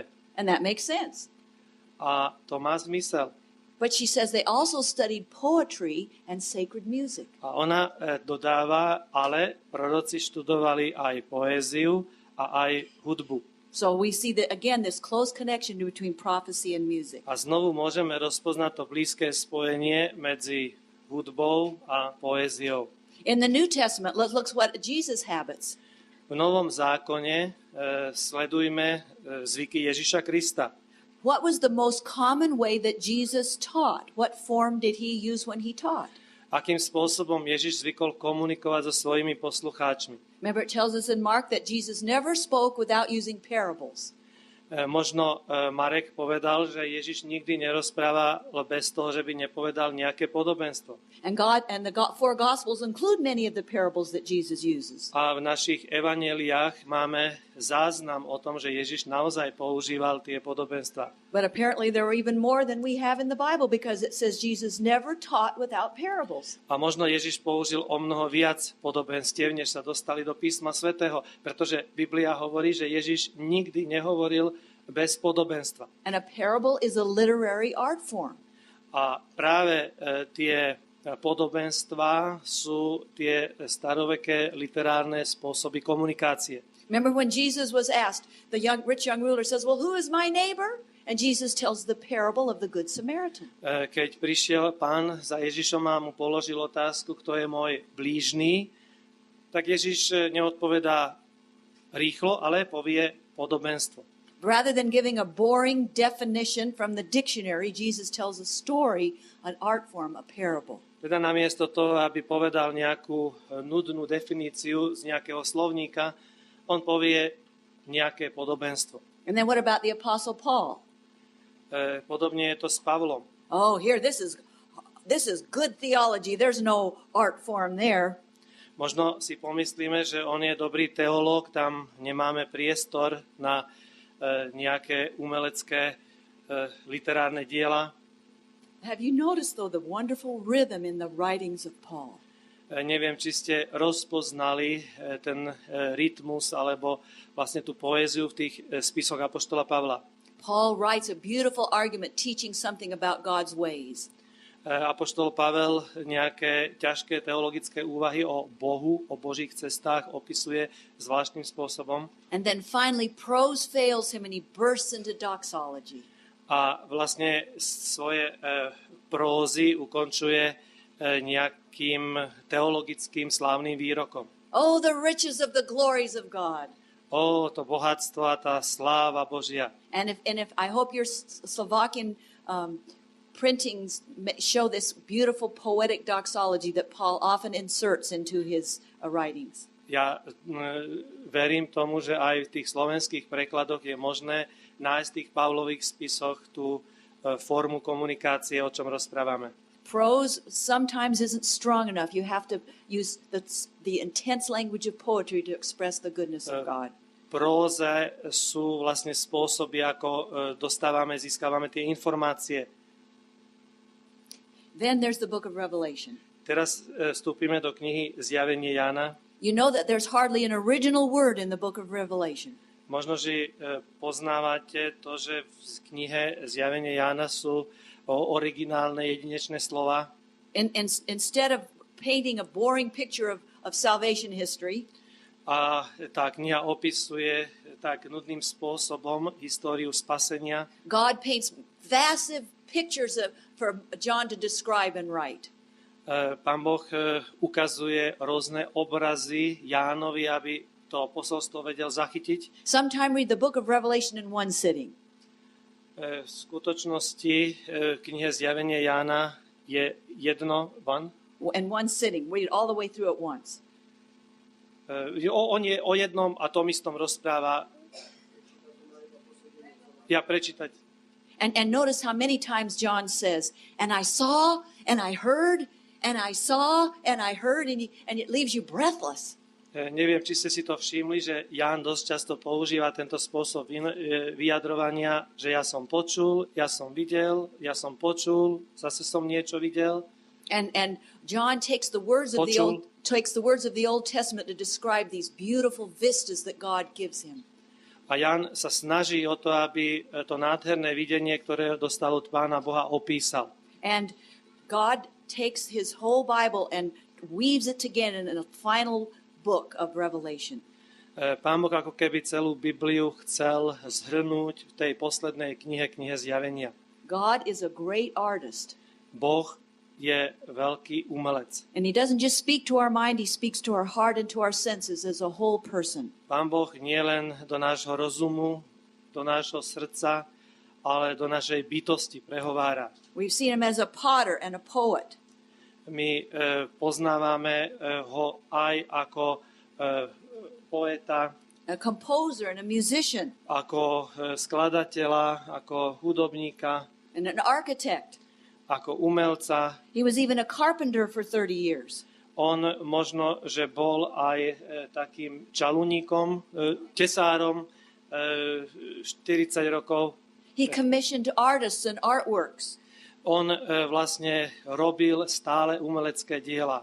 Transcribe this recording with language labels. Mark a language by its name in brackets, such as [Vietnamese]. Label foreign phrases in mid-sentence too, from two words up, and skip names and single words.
[English] And that makes sense. [Slovak] A to má zmysel. [English] But she says they also studied poetry and sacred music. [Slovak] A ona dodáva, ale proroci študovali aj poéziu a aj hudbu. [English] So we see that again this close connection between prophecy and music. [Slovak] A znovu môžeme rozpoznať to blízke spojenie medzi hudbou a poéziou. [English] In the New Testament, let's look what Jesus habits. [Slovak] V Novom zákone sledujme zvyky Ježiša Krista. [English] What was the most common way that Jesus taught? What form did he use when he taught? [Slovak] Akým spôsobom Ježiš zvykol komunikovať so svojimi poslucháčmi. [English] Remember, it tells us in Mark that Jesus never spoke without using parables. [Slovak] Možno Marek povedal, že Ježiš nikdy nerozpráva bez toho, že by nepovedal nejaké podobenstvo. [English] And the four Gospels include many of the parables that Jesus uses. [Slovak] A v našich evanjeliách máme záznam o tom, že Ježiš naozaj používal tie podobenstva. [English] But apparently there are even more than we have in the Bible because it says Jesus never taught without parables. [Slovak] A možno Ježiš použil o mnoho viac podobenstiev, než sa dostali do písma svätého, pretože Biblia hovorí, že Ježiš nikdy nehovoril bez podobenstva. [English] And a parable is a literary art form. [Slovak] A práve tie podobenstvá sú tie staroveké literárne spôsoby komunikácie. [English] Remember when Jesus was asked, the rich young ruler says, "Well, who is my neighbor?" And Jesus tells the parable of the Good Samaritan. [Slovak] Keď prišiel pán za Ježišom a mu položil otázku, kto je môj blížny, tak Ježiš neodpovedá rýchlo, ale povie podobenstvo. [English] Rather than giving a boring definition from the dictionary, Jesus tells a story, an art form, a parable. [Slovak] Teda namiesto toho, aby povedal nejakú nudnú definíciu z nejakého slovníka, on povie nejaké podobenstvo. [English] And then what about the Apostle Paul? [Slovak] Podobne je to s Pavlom. [English] Oh, here, this is good theology. There's no art form there. [Slovak] Možno si pomyslíme, že on je dobrý teológ, tam nemáme priestor na nejaké umelecké literárne diela. [English] Have you noticed, though, the wonderful rhythm in the writings of Paul? [Slovak] Neviem, či ste rozpoznali ten rytmus alebo vlastne tú poéziu v tých spisoch apoštola Pavla. [English] Paul writes a beautiful argument teaching something about God's ways. [Slovak] Apoštol Pavel nejaké ťažké teologické úvahy o Bohu, o Božích cestách opisuje zvláštnym spôsobom. [English] And then finally prose fails him and he bursts into doxology. [Slovak] A vlastne svoje prózy ukončuje nejakým teologickým slávnym výrokom. [English] Oh, the riches of the glories of God. [Slovak] To bohatstvo a tá sláva Božia. [English] And if I hope your Slovakian printings show this beautiful poetic doxology that Paul often inserts into his writings. [Slovak] Ja verím tomu, že aj v tých slovenských prekladoch je možné nájsť v tých Pavlových spisoch tú formu komunikácie, o čom rozprávame. [English] Prose sometimes isn't strong enough. You have to use the intense language of poetry to express the goodness of God. [Slovak] Próze sú vlastne spôsoby, ako získavame tie informácie. [English] Then there's the book of Revelation. [Slovak] Teraz vstúpime do knihy Zjavenie Jána. [English] You know that there's hardly an original word in the book of Revelation. [Slovak] Možno, že poznávate to, že v knihe Zjavenie Jána sú originálne jedinečné slova. [English] Instead of painting a boring picture of salvation history, [Slovak] a tá kniha opisuje tak nudným spôsobom históriu spasenia. [English] God paints vast pictures for John to describe and write. [Slovak] Pán Boh ukazuje rôzne obrazy Jánovi, aby to posolstvo vedel zachytiť. [English] Sometime read the book of Revelation in one sitting. [Slovak] V skutočnosti knihe Zjavenie Jána je jedno, [English] In one sitting, read it all the way through at once. [Slovak] On je o jednom a tom istom rozpráva. Ja prečítať. [English] And notice how many times John says, and I saw, and I heard, and I saw, and I heard, and it leaves you breathless. [Slovak] Neviem, či ste si to všimli, že Ján dosť často používa tento spôsob vyjadrovania, že ja som počul, ja som videl, ja som počul, zase som niečo videl. [English] And John takes the words of the Old Testament to describe these beautiful vistas that God gives him. [Slovak] A Ján sa snaží o to, aby to nádherné videnie, ktoré dostal od Pána Boha, opísal. [English] And God takes his whole Bible and weaves it together in a final book of Revelation. [Slovak] Pán Boh ako keby celú Bibliu chcel zhrnúť v tej poslednej knihe Zjavenia. [English] God is a great artist. [Slovak] Boh je veľký umelec. [English] And he doesn't just speak to our mind, he speaks to our heart and to our senses as a whole person. [Slovak] Pán Boh nie len do nášho rozumu, do nášho srdca, ale do našej bytosti prehovára. [English] We've seen him as a potter and a poet. [Slovak] My poznávame ho aj ako poeta, [English] a composer and a musician, [Slovak] ako skladateľa, ako hudobníka, [English] and an architect. [Slovak] Ako umelca. [English] He was even a carpenter for 30 years. [Slovak] On možno, že bol aj takým čaluníkom, tesárom 40 rokov. [English] He commissioned artists and artworks. [Slovak] On vlastne robil stále umelecké diela.